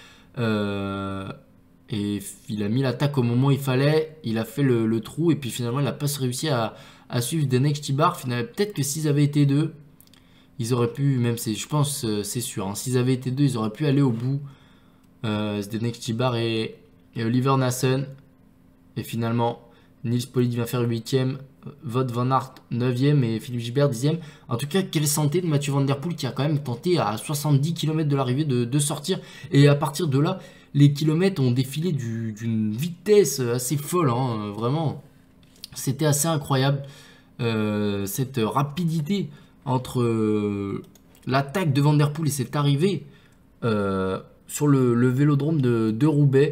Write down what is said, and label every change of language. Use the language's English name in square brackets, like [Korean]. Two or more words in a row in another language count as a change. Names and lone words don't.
[French] Et il a mis l'attaque au moment où il fallait, il a fait le trou et puis finalement il n'a pas réussi à suivre Zdenek Stybar. Finalement peut-être que s'ils avaient été deux, ils auraient pu, même je pense c'est sûr, hein, s'ils avaient été deux ils auraient pu aller au bout. Zdenek Stybar et Oliver Nassen. Et finalement Nils Politt vient faire 8e, Wout van Aert 9e et Philippe Gilbert 10e. En tout cas, quelle santé de Mathieu Van Der Poel qui a quand même tenté à 70 km de l'arrivée de sortir. Et à partir de là, les kilomètres ont défilé d'une vitesse assez folle. Hein, vraiment, c'était assez incroyable. Cette rapidité entre l'attaque de Van Der Poel et cette arrivée sur le vélodrome de Roubaix.